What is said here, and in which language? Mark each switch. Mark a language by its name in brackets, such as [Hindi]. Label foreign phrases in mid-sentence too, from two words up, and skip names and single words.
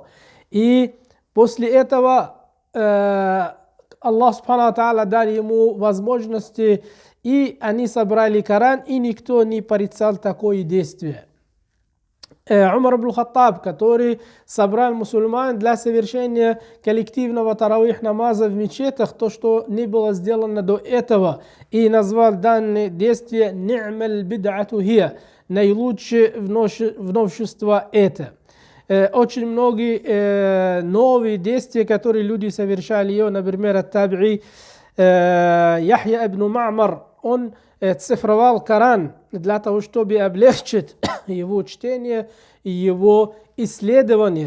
[Russian] И после этого Аллах [Arabic] سبحانه وتعالى [Russian] дал ему возможности, и они собрали Коран, и никто не порицал такое действие. Умар ибн Хаттаб, который собрал мусульман для совершения коллективного таравих намаза в мечетях, то, что не было сделано до этого, и назвал данное действие [Arabic] «نعم البدعة هي», [Russian] наилучшее в новшество это. Очень многие новые действия, которые люди совершали, например, от таби'и, Яхья ибн Ма'мар, он цифровал Коран для того, чтобы облегчить его чтение и его исследование.